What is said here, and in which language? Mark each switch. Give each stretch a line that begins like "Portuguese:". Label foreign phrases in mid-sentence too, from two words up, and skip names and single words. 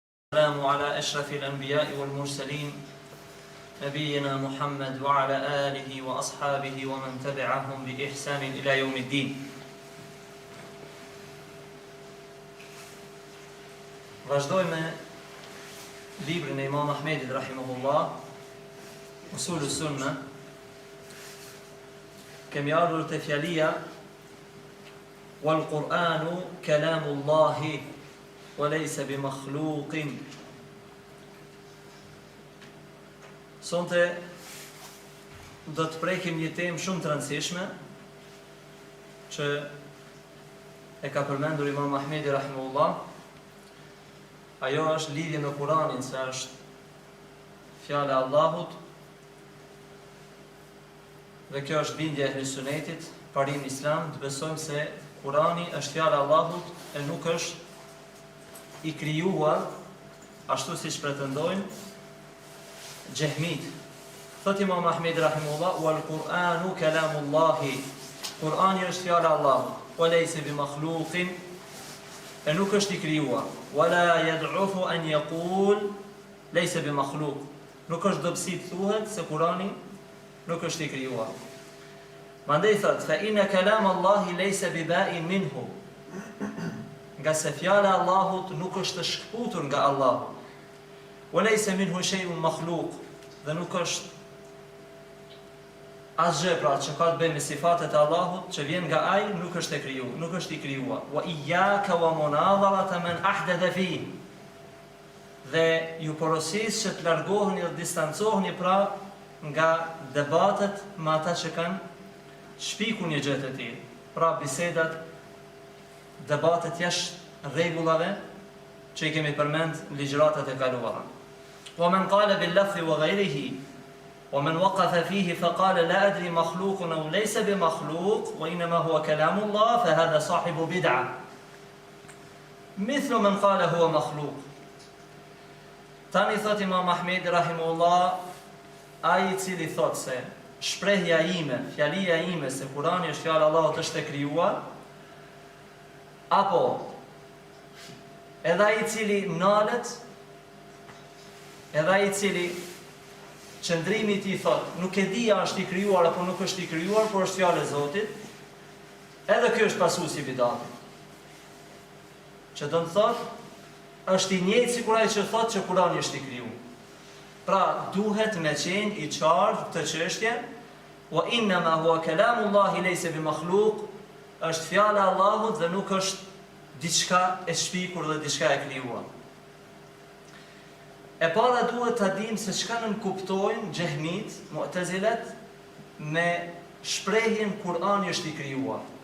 Arabic: السلام على أشرف الأنبياء والمرسلين نبينا محمد وعلى آله وأصحابه ومن تبعهم بإحسان إلى يوم الدين.
Albanian: Vazhdojmë librin e Imam Ahmedit rahimahullah, Usul Sunna. Kemi ardhur te fjalia
Arabic: والقرآن كلام الله وليس بمخلوق.
Albanian: Sonte do të prekim një temë shumë të rëndësishme që e ka përmendur Imam Ahmedi rahimahullah. Ajo është lidhje me Kur'anin, se është fjala e Allahut, dhe kjo është bindja e Sunetit, parim Islam, të besojmë se Kur'ani është fjala e Allahut e nuk është i krijuar ashtu siç pretendojnë Jehmit. Thot Imam Ahmed rahimahullah,
Arabic: والقرآن كلام الله.
Albanian: Kur'ani është fjala e Allahut,
Arabic: وليس بمخلوق,
Albanian: e nuk është i krijuar.
Arabic: ولا يضعف أن يقول ليس بمخلوق.
Albanian: Nuk është dobësi të thuhet se Kur'ani nuk është i krijuar. Mandej thot,
Arabic: فإن كلام الله ليس ببائن منه.
Albanian: Nga se fjala e Allahut nuk është e shkputur nga Allahu.
Arabic: وليس منه شيء مخلوق,
Albanian: dhe nuk është asgjë pra që ka të bëjë me sifatet e Allahut që vjen nga ai, nuk është e krijuar, nuk është i krijuar.
Arabic: وإياك ومناظرة من أحدث في.
Albanian: Dhe ju porosis që të largoheni dhe distancoheni pra nga debatet me ata që kanë shpikur një gjë të tillë. Pra bisedat, debatet jashtë rregullave që i kemi përmend në ligjëratat e kaluara.
Arabic: ومن قال باللفظ وغيره ومن وقف فيه فقال لا أدري مخلوق أو ليس بمخلوق وإنما هو كلام الله فهذا صاحب بدعة. مثل من قال هو مخلوق.
Albanian: Tani thot Imam Ahmed rahimahullah, ai i cili thot se shprehja ime, fjalia ime se Kurani është fjala e Allahut është e krijuar, apo edhe ai i cili nalet, edhe ai i cili qëndrimi i tij thot nuk e di a është i krijuar apo nuk është i krijuar, por është fjala e Zotit, edhe ky është pasuesi i bidatit. Që do të thot është i njëjtë sikur ai që thot që Kurani është i krijuar. Pra duhet me qenë i qartë këtë çështje,
Arabic: وإن ما هو كلام الله ليس بمخلوق,
Albanian: është fjala e Allahut dhe nuk është diçka e shpikur dhe diçka e krijuar. E para duhet ta dim se çka nënkuptojnë Jehmit, Mu'tazilet me shprehjen Kurani është i krijuar.